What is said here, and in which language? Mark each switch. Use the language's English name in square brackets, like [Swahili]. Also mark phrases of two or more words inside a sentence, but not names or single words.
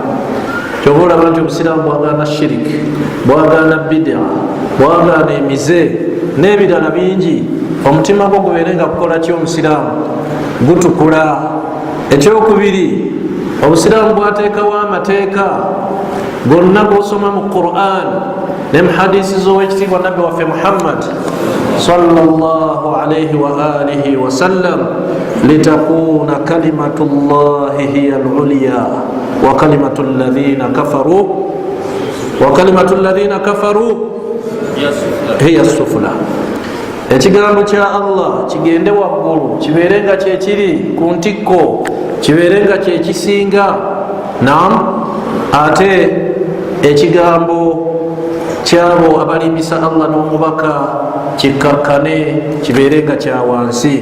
[Ganda] Kyova olaba nti obusiraamu bwagaana shiriki, bwagaana bidia, bwagaana emize n'ebirala bingi. Omutima gwo gubeere nga kukola ki, omusiraamu gutukula. Ekyokubiri, obusiraamu bwateekawo amateeka gonna gosoma mu Quran ne mu hadisi z'owekitiibwa nabbi waffe Muhammad [Arabic] صلى الله عليه وعلى آله وسلم, لتكون كلمة الله هي العليا وكلمة الذين كفروا هي السفلى. [Ganda] ekigambo kya Allah kigende waggulu, kibeerenga kyekiri ku ntikko, kibeerenga kyekisinga. Naam, ate ekigambo kyabo abalimbisa Allah n'omubaka kikakkane, kibeerenga kya wansi.